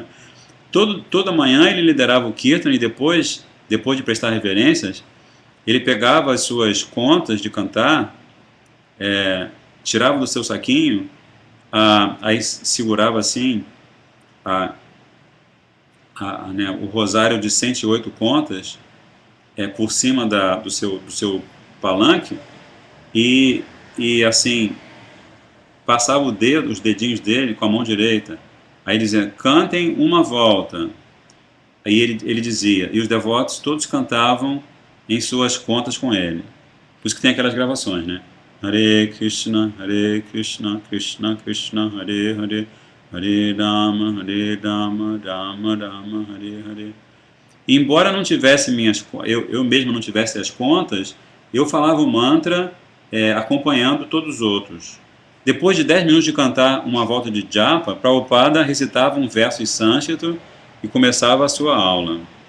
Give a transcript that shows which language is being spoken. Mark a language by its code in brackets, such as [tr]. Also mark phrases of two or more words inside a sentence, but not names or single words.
[pt] Toda manhã ele liderava o Kirtan e depois de prestar reverências, ele pegava as suas contas de cantar, tirava do seu saquinho, aí segurava assim né, o rosário de 108 contas por cima do seu palanque e assim, passava os dedinhos dele com a mão direita. Aí dizia, cantem uma volta. Aí ele dizia, e os devotos todos cantavam em suas contas com ele. Por isso que tem aquelas gravações, né? [sa] Hare Krishna, Krishna Krishna, Hare Hare, Hare Rama, Rama Rama, Hare Hare. [pt] E embora não tivesse eu mesmo não tivesse as contas, eu falava o mantra acompanhando todos os outros. Depois de 10 minutos de cantar uma volta de japa, Prabhupada recitava um verso em sânscrito e começava a sua aula.